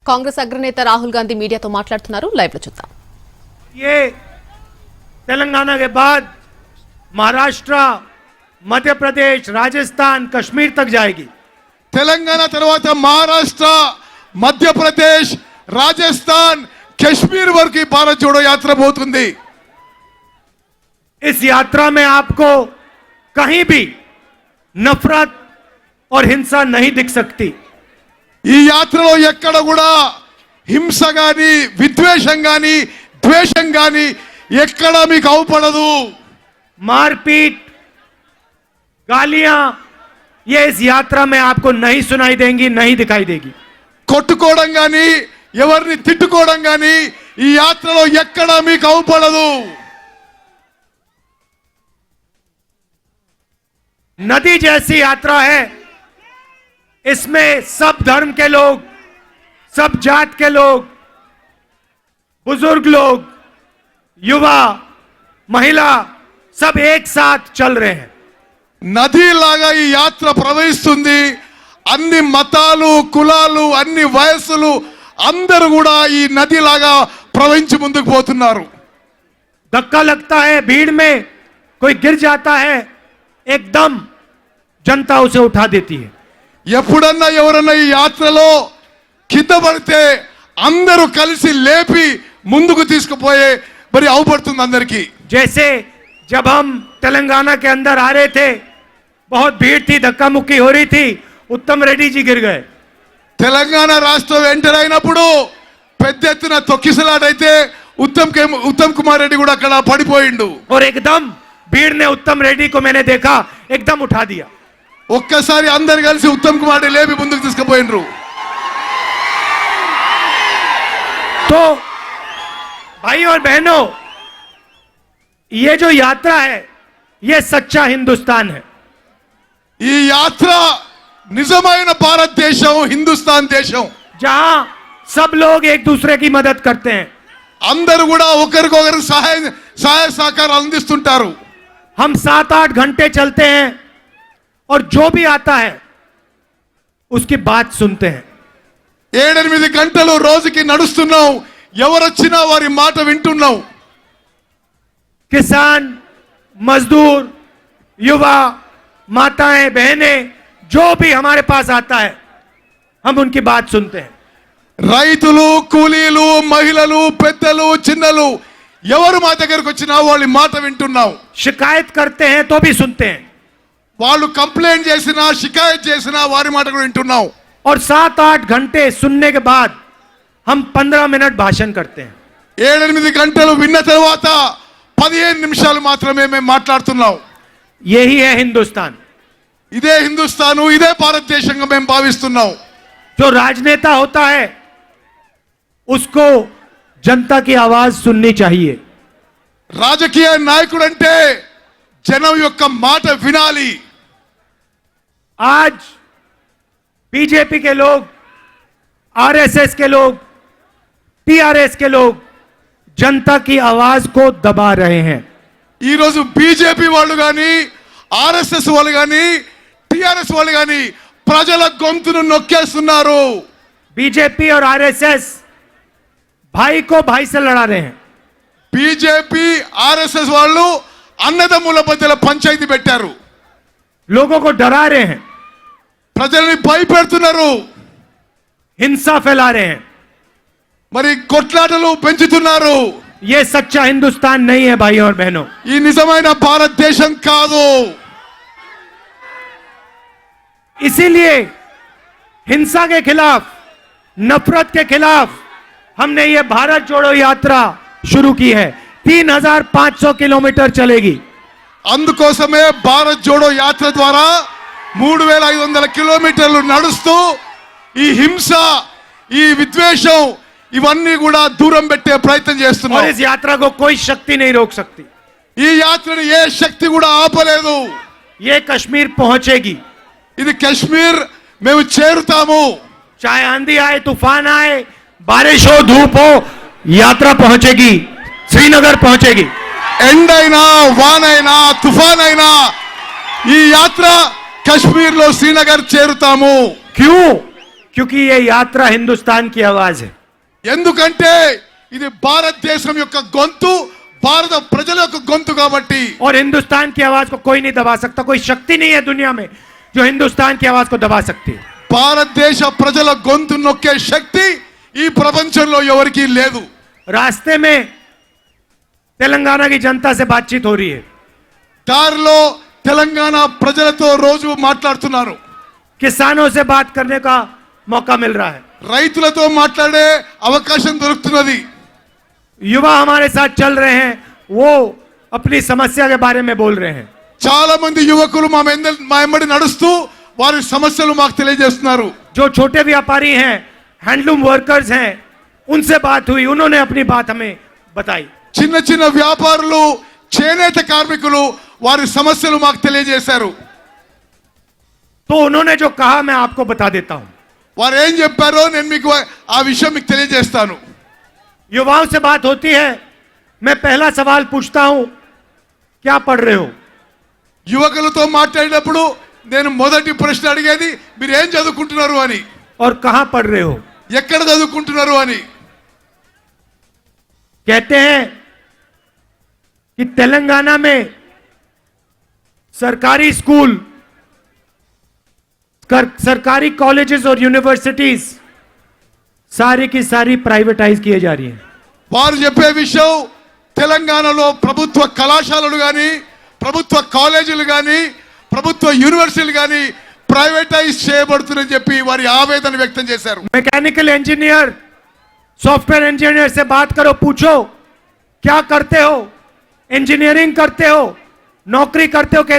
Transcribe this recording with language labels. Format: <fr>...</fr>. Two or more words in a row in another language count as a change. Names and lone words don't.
<te>కాంగ్రెస్ అగ్రనేత రాహుల్ गांधी మీడియాతో మాట్లాడుతున్నారు లైవ్ లో చూద్దాం।</te> <hi>ये तेलंगाना के बाद महाराष्ट्र, मध्य प्रदेश, राजस्थान, कश्मीर तक जाएगी।</hi> <te>తెలంగాణ తర్వాత మహారాష్ట్ర, మధ్యప్రదేశ్, రాజస్థాన్, కశ్మీర్ వరకు భారత్ జోడో యాత్ర పోతుంది।</te> <hi>इस यात्रा में आपको कहीं भी नफरत और हिंसा नहीं दिख सकती।</hi> <te>ఈ యాత్రలో ఎక్కడ కూడా హింస గాని, విద్వేషం గాని, ద్వేషం గాని ఎక్కడ మీకు అవపడదు।</te> <hi>मारपीट, गालियां ये इस यात्रा में आपको नहीं सुनाई देंगी, नहीं दिखाई देगी।</hi> <te>కొట్టుకోవడం గాని, ఎవరిని తిట్టుకోవడం గాని ఈ యాత్రలో ఎక్కడ మీకు అవపడదు।</te> <hi>नदी जैसी यात्रा है, इसमें सब धर्म के लोग, सब जात के लोग, बुजुर्ग लोग, युवा, महिला सब एक साथ चल रहे हैं।</hi> <te>నది లాగా ఈ యాత్ర ప్రవహిస్తుంది। అన్ని మతాలు, కులాలు, అన్ని వయస్సులు అందరూ కూడా ఈ నది లాగా ప్రవహించి ముందుకు పోతున్నారు।</te> <hi>धक्का लगता है, भीड़ में कोई गिर जाता है, एकदम जनता उसे उठा देती है।</hi> <te>ఎప్పుడన్నా ఎవరన్నా ఈ యాత్రలో కింద పడితే అందరూ కలిసి లేపి ముందుకు తీసుకుపోయే మరి అవపడుతుంది అందరికీ।</te> <hi>जैसे जब हम तेलंगाना के अंदर आ रहे थे, बहुत भीड़ थी, धक्का मुक्की हो रही थी, उत्तम रेड्डी जी गिर गए।</hi> <te>తెలంగాణ రాష్ట్రం ఎంటర్ అయినప్పుడు పెద్ద ఎత్తున తొక్కిసలాటైతే ఉత్తమ్ కుమార్ రెడ్డి కూడా అక్కడ పడిపోయిండు।</te> <hi>और एकदम भीड़ ने उत्तम रेड्डी को मैंने देखा, एकदम उठा दिया।</hi> <te>ఒక్కసారి అందరు కలిసి ఉత్తమ్ కుమార్ రెడ్డి లేపి ముందుకు తీసుకుపోయిండ్రు।</te> <hi>तो भाई और बहनों, ये जो यात्रा है, ये सच्चा हिंदुस्तान है।</hi> <te>ఈ యాత్ర నిజమైన భారతదేశం, హిందుస్థాన్ దేశం,</te> <hi>जहां सब लोग एक दूसरे की मदद करते हैं।</hi> <te>అందరూ కూడా ఒకరికొకరు సహాయ సహకారాలు అందిస్తుంటారు।</te> <hi>हम 7-8 घंटे चलते हैं और जो भी आता है उसकी बात सुनते हैं।</hi> <te>7-8 గంటలు రోజుకి నడుస్తున్నాం, ఎవరొచ్చినా వారి మాట వింటున్నాం।</te> <hi>किसान, मजदूर, युवा, माताएं, बहनें, जो भी हमारे पास आता है हम उनकी बात सुनते हैं।</hi> <te>రైతులు, కూలీలు, మహిళలు, పెద్దలు, చిన్నలు ఎవరు మా దగ్గరకు వచ్చినా వాళ్ళ మాట వింటున్నాం।</te> <hi>शिकायत करते हैं तो भी सुनते हैं।</hi> <te>వాళ్ళు కంప్లైంట్ చేసినా, షికాయత్ చేసినా వారి మాట కూడా వింటున్నాం।</te> <hi>और 7-8 घंटे सुनने के बाद हम 15 मिनट भाषण करते हैं।</hi> <te>7-8 గంటలు విన్న తర్వాత 15 నిమిషాలు మాత్రమే మేము మాట్లాడుతున్నాం।</te> <hi>यही है हिंदुस्तान।</hi> <te>ఇదే హిందుస్థాను, ఇదే భారతదేశంగా మేము భావిస్తున్నాం।</te> <hi>जो राजनेता होता है उसको जनता की आवाज सुननी चाहिए।</hi> <te>రాజకీయ నాయకుడు అంటే జనం యొక్క మాట వినాలి।</te> <hi>आज बीजेपी के लोग, आरएसएस के लोग, टीआरएस के लोग जनता की आवाज को दबा रहे हैं।</hi> <te>ఈ రోజు బీజేపీ వాళ్ళు గాని, ఆర్ఎస్ఎస్ వాళ్ళు గాని, టిఆర్ఎస్ వాళ్ళు గాని ప్రజల గొంతును నొక్కేస్తున్నారు।</te> <hi>बीजेपी और आरएसएस भाई को भाई से लड़ा रहे हैं।</hi> <te>బీజేపీ, ఆర్ఎస్ఎస్ వాళ్ళు అన్నదమ్ముల మధ్యలో పంచాయతీ పెట్టారు।</te> <hi>लोगों को डरा रहे हैं,</hi> <te>ప్రజల్ని భయపెడుతున్నారు,</te> <hi>हिंसा फैला रहे हैं।</hi> <te>మరి కొట్లాటలు పెంచుతున్నారు।</te> <hi>ये सच्चा हिंदुस्तान नहीं है भाई और बहनों।</hi> <te>ఈ నిజమైన భారతదేశం కాదు।</te> <hi>इसीलिए हिंसा के खिलाफ, नफरत के खिलाफ हमने ये भारत जोड़ो यात्रा शुरू की है। 3500 किलोमीटर चलेगी।</hi> <te>అందుకోసమే భారత్ జోడో యాత్ర ద్వారా 3500 కిలోమీటర్లు నడుస్తూ ఈ హింస, ఈ విద్వేషం ఇవన్నీ కూడా దూరం పెట్టే ప్రయత్నం और చేస్తున్నాం।</te> <hi>इस यात्रा को कोई शक्ति नहीं रोक सकती।</hi> <te>ఈ యాత్రను ఏ శక్తి కూడా ఆపలేదు।</te> <hi>ये कश्मीर पहुंचेगी।</hi> <te>ఇది కశ్మీర్ మేము చేరుతాము।</te> <hi>चाहे आंधी आए, तूफान आए, बारिश हो, धूप हो, यात्रा पहुंचेगी, श्रीनगर पहुंचेगी।</hi> <te>ఎండైనా, వానైనా, తుఫాన్ అయినా ఈ యాత్ర కశ్మీర్ లో శ్రీనగర్ చేరుతాము।</te> <hi>क्यों? क्योंकि ये यात्रा हिंदुस्तान की आवाज है।</hi> <te>ఎందుకంటే ఇది భారతదేశం యొక్క గొంతు, భారత ప్రజల యొక్క గొంతు కాబట్టి।</te> <hi>और हिंदुस्तान की आवाज को कोई नहीं दबा सकता। कोई शक्ति नहीं है दुनिया में जो हिंदुस्तान की आवाज को दबा सकती है।</hi> <te>భారతదేశ ప్రజల గొంతు నొక్కే శక్తి ఈ ప్రపంచంలో ఎవరికీ లేదు।</te> <hi>रास्ते में तेलंगाना की जनता से बातचीत हो रही है।</hi> <te>దారిలో తెలంగాణ ప్రజలతో రోజు మాట్లాడుతున్నారు।</te> <hi>किसानों से बात करने का मौका मिल रहा है।</hi> <te>రైతులతో మాట్లాడే అవకాశం దొరుకుతున్నది।</te> <hi>युवा हमारे साथ चल रहे हैं, वो अपनी समस्या के बारे में बोल रहे हैं।</hi> <te>చాలా మంది యువకులు మా వెంబడి నడుస్తూ వారి సమస్యలు మాకు తెలియజేస్తున్నారు।</te> <hi>जो छोटे व्यापारी हैं,</hi> <en>handloom workers</en> <hi>हैं, उनसे बात हुई, उन्होंने अपनी बात हमें बताई।</hi> <te>చిన్న చిన్న వ్యాపారులు, చేనేత కార్మికులు వారి సమస్యలు మాకు తెలియజేశారు।</te> <hi>तो उन्होंने जो कहा मैं आपको बता देता हूं।</hi> <te>వారు ఏం చెప్పారో నేను మీకు ఆ విషయం మీకు తెలియజేస్తాను।</te> <hi>युवाओं से बात होती है, मैं पहला सवाल पूछता हूं, क्या पढ़ रहे हो?</hi> <te>యువకులతో మాట్లాడినప్పుడు నేను మొదటి ప్రశ్న అడిగేది మీరు ఏం చదువుకుంటున్నారు అని,</te> <hi>और कहां पढ़ रहे हो?</hi> <te>ఎక్కడ చదువుకుంటున్నారు అని।</te> <hi>कहते हैं कि तेलंगाना में सरकारी स्कूल, सरकारी कॉलेजेस और यूनिवर्सिटीज सारी की सारी प्राइवेटाइज किए जा रही हैं।</hi> <te>వారు చెప్పే విషయం తెలంగాణలో ప్రభుత్వ కళాశాలలు కానీ, ప్రభుత్వ కాలేజీలు కానీ, ప్రభుత్వ యూనివర్సిటీలు కానీ ప్రైవేటైజ్ చేయబడుతుందని చెప్పి వారి ఆవేదన వ్యక్తం చేశారు।</te> <en>mechanical engineer, software engineer</en> <hi>से बात करो, पूछो क्या करते हो, इंजीनियरिंग करते हो, नौकरी करते हो?</hi>